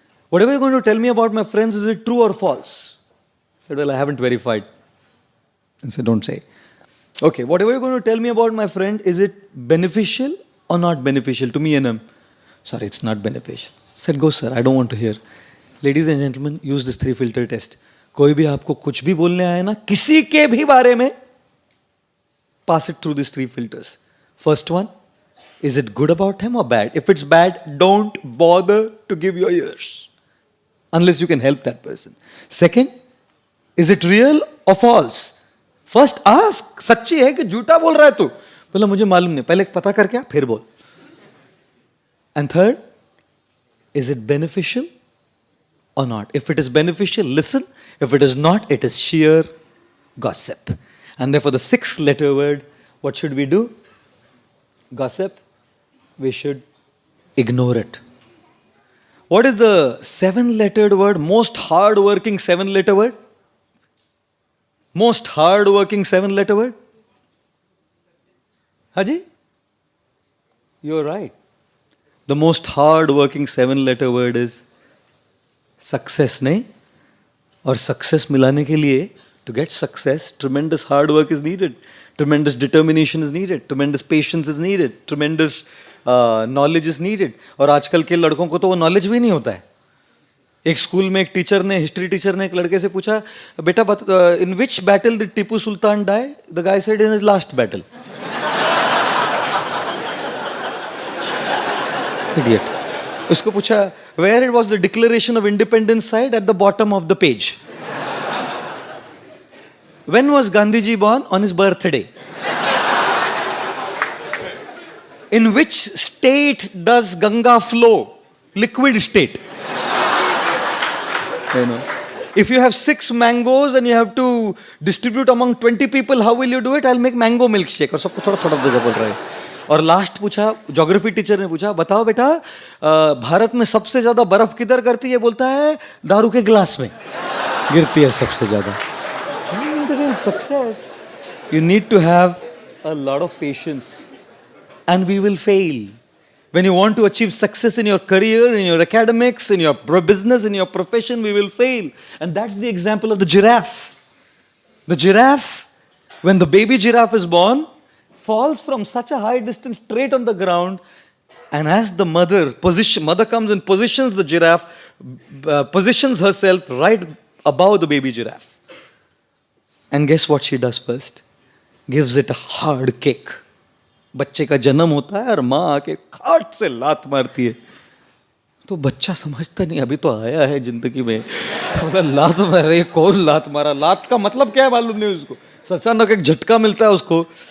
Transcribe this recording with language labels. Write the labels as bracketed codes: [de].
[en] Whatever you're going to tell me about my friends, is it true or false? I said, "Well, I haven't verified." And said, "Don't say." Okay, whatever you're going to tell me about my friend, is it beneficial or not beneficial to me and him? "Sorry, it's not beneficial." I said, "Go sir, I don't want to hear." Ladies and gentlemen, use this 3-filter test. [hi] कोई भी आपको कुछ भी बोलने आए ना, किसी के भी बारे में, [en] pass it through these 3 filters. First one, is it good about him or bad? If it's bad, don't bother to give your ears. Unless you can help that person. Second, is it real or false? First ask, [hi] सच्ची है कि झूठा बोल रहा है तू? बोला मुझे मालूम नहीं, पहले पता करके आ, फिर बोल. [en] And third, is it beneficial or not? If it is beneficial, listen. If it is not, it is sheer gossip. And therefore the 6-letter word, what should we do? Gossip. We should ignore it. What is the 7-lettered word, most hard-working 7-letter word? Most hard-working 7-letter word? Haji? You're right. The most hard-working 7-letter word is success, नहीं? [hi] और success मिलाने के लिए, [en] to get success, tremendous hard work is needed. Tremendous determination is needed. Tremendous patience is needed. Tremendous knowledge is needed. [hi] और आजकल के लड़कों को तो वो knowledge भी नहीं होता है. एक स्कूल में एक टीचर ने, हिस्ट्री टीचर ने एक लड़के से पूछा, बेटा [en] in which battle did Tipu Sultan die? The guy said in his last battle. Idiot. [hi] उसको पूछा, [en] where it was the Declaration of Independence side? At the bottom of the page. When was Gandhiji born? On his birthday. In which state does Ganga flow? Liquid state. You know. If you have 6 mangoes and you have to distribute among 20 people, how will you do it? I'll make mango milkshake. [hi] और सबको थोड़ा थोड़ा दे बोल रहा है. और last पूछा, geography teacher ने पूछा, बताओ बेटा भारत में सबसे ज्यादा बर्फ किधर करती है? बोलता है दारू के गिलास में गिरती है सबसे ज्यादा. [en] Success, you need to have a lot of patience, and we will fail. When you want to achieve success in your career, in your academics, in your business, in your profession, we will fail. And that's the example of the giraffe. The giraffe, when the baby giraffe is born, falls from such a high distance straight on the ground, and as the mother comes and positions the giraffe, positions herself right above the baby giraffe. And guess what she does first? Gives it a hard kick. [hi] बच्चे का जन्म होता है और माँ आके खाट से लात मारती है. तो बच्चा समझता नहीं, अभी तो आया है जिंदगी में, लात मारे, कौन लात मारा? लात का मतलब क्या है मालूम नहीं उसको. अचानक एक झटका मिलता है उसको.